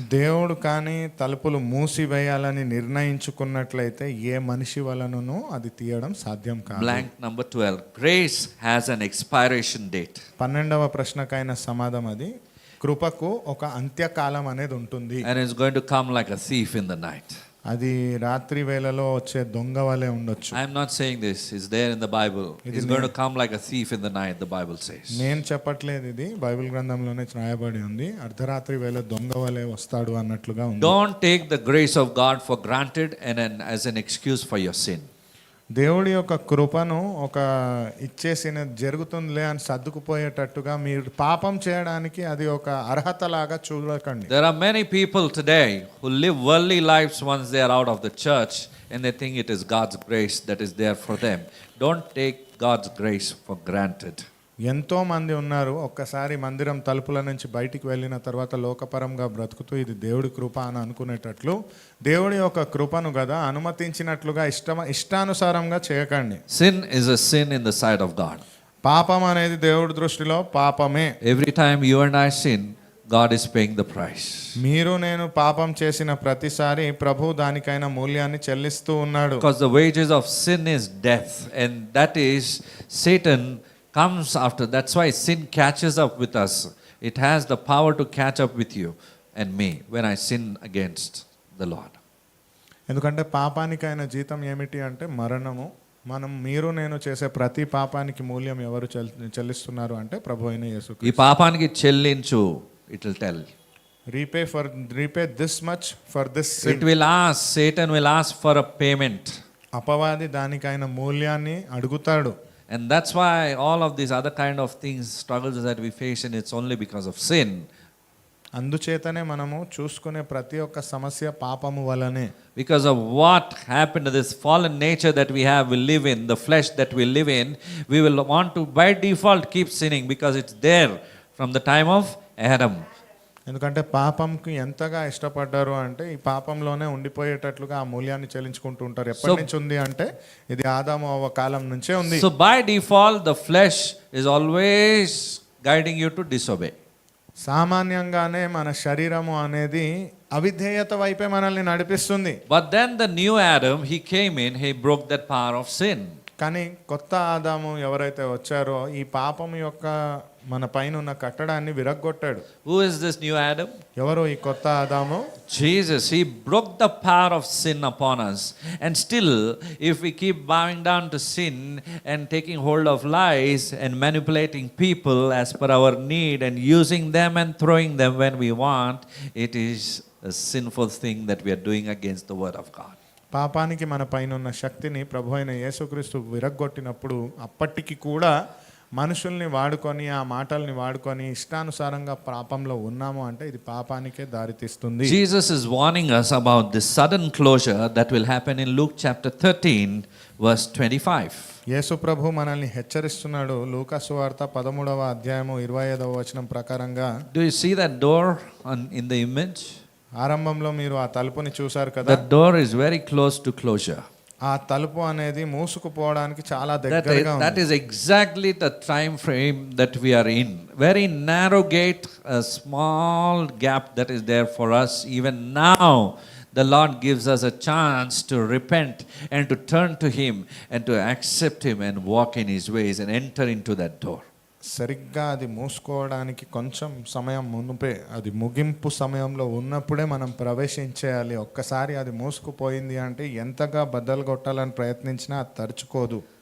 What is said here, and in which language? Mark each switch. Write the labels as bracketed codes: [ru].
[te] దేవుడు కానీ తలుపులు మూసివేయాలని నిర్ణయించుకున్నట్లయితే ఏ మనిషి వలనను అది తీయడం సాధ్యం కాదు. [en] Blank number 12. Grace has an expiration date. [te] 12వ ప్రశ్నకైన సమాధానం అది, కృపకు ఒక అంత్యకాలం అనేది ఉంటుంది. [en] And it's going to come like a thief in the night. [te] అది రాత్రి వేళలో వచ్చే దొంగ వలె ఉండొచ్చు. [en] I'm not saying this. It's there in the Bible. It's going to come like a thief in the night, the Bible says. [te] నేను చెప్పట్లేదు, ఇది బైబిల్ గ్రంథంలోనే రాయబడి ఉంది. అర్ధరాత్రి వేళ దొంగ వలె వస్తాడు అన్నట్లుగా ఉంది. [en] Don't take the grace of God for granted and as an excuse for your sin. [te] దేవుడి యొక్క కృపను ఒక ఇచ్చేసిన జరుగుతుందిలే అని సర్దుకుపోయేటట్టుగా మీరు పాపం చేయడానికి అది ఒక అర్హతలాగా చూడకండి. [en] There are many people today who live worldly lives once they are out of the church and they think it is God's grace that is there for them. Don't take God's grace for granted. [te] ఎంతో మంది ఉన్నారు, ఒక్కసారి మందిరం తలుపుల నుంచి బయటికి వెళ్ళిన తర్వాత లోకపరంగా బ్రతుకుతూ ఇది దేవుడి కృప అని అనుకునేటట్లు దేవుడి యొక్క కృపను కదా అనుమతించినట్లుగా ఇష్టానుసారంగా చేయకండి. [en] Sin is a sin in the sight of God. [te] పాపం అనేది దేవుడి దృష్టిలో పాపమే. [en] Every time you and I sin, God is paying the price. [te] మీరు నేను పాపం చేసిన ప్రతిసారి ప్రభు దానికైన మూల్యాన్ని చెల్లిస్తూ ఉన్నాడు. [en] Because the wages of sin is death, and that is Satan comes after. That's why sin catches up with us. It has the power to catch up with you and me when I sin against the Lord. [te] ఎందుకంటే పాపానికైన జీతం ఏమిటి అంటే మరణము. మీరు నేను చేసే ప్రతి పాపానికి మూల్యం ఎవరు చెల్లిస్తున్నారు అంటే ప్రభు అయిన యేసుక్రీస్తు. ఈ పాపానికి చెల్లించు, [en] it will tell. repay this much for this sin. It will ask, Satan will ask for a payment. [te] అపవాది దానికైన మూల్యాన్ని అడుగుతాడు. [en] And that's why all of these other kind of things, struggles that we face, and it's only because of sin. [te] అందుచేతనే మనము చూసుకునే ప్రతి ఒక్క సమస్య పాపము వలనే. [en] Because of what happened to this fallen nature that we have, we live in, the flesh that we live in, we will want to by default keep sinning because it's there from the time of Adam. [te] ఎందుకంటే పాపంకి ఎంతగా ఇష్టపడ్డారు అంటే ఈ పాపంలోనే ఉండిపోయేటట్లుగా ఆ మూల్యాన్ని చెల్లించుకుంటూ ఉంటారు. ఎప్పటి నుంచి ఉంది అంటే ఇది ఆదాము అవ్వ కాలం నుంచే ఉంది. [en] So by default the flesh is always guiding you to disobey. [te] సామాన్యంగానే మన శరీరము అనేది అవిధేయత వైపే మనల్ని నడిపిస్తుంది. [en] But then the new Adam, he came in, he broke that power of sin. [te] కానీ కొత్త ఆదాము ఎవరైతే వచ్చారో ఈ పాపం యొక్క మన పైన ఉన్న కట్టడాన్ని విరగ్గొట్టాడు. [en] Who is this new Adam? [te] ఎవరు ఈ కొత్త ఆదాము? [en] Jesus. He broke the power of sin upon us. And still, if we keep bowing down to sin and taking hold of lies and manipulating people as per our need and using them and throwing them when we want, it is a sinful thing that we are doing against the word of God. [te] పాపానికి మన పైన ఉన్న శక్తిని ప్రభు అయిన యేసుక్రీస్తు విరగ్గొట్టినప్పుడు అప్పటికి కూడా మనుషుల్ని వాడుకొని ఆ మాటల్ని వాడుకొని ఇష్టానుసారంగా పాపంలో ఉన్నాము అంటే ఇది పాపానికే దారితీస్తుంది. [en] Jesus is warning us about this sudden closure that will happen in Luke chapter 13 verse 25. [te] యేసు ప్రభు మనల్ని హెచ్చరిస్తున్నాడు. లూకా సువార్త 13వ అధ్యాయము 25వ వచనం ప్రకారంగా. [en] Do you see that door in the image? [te] ఆరంభంలో మీరు ఆ తలుపుని చూశారు కదా. [en] The door is very close to closure. [te] ఆ తలుపు అనేది మూసుకుపోవడానికి చాలా దగ్గరగా ఉంది. [en] That is exactly the time frame that we are in. Very narrow gate, a small gap that is there for us. Even now, the Lord gives us a chance to repent and to turn to Him and to accept Him and walk in His ways and enter into that door. [te] సరిగ్గా అది మూసుకోవడానికి కొంచెం సమయం మునుపే, అది ముగింపు సమయంలో ఉన్నప్పుడే మనం ప్రవేశించేయాలి. ఒక్కసారి అది మూసుకుపోయింది అంటే ఎంతగా బద్దలు కొట్టాలని ప్రయత్నించినా అది తరుచుకోదు.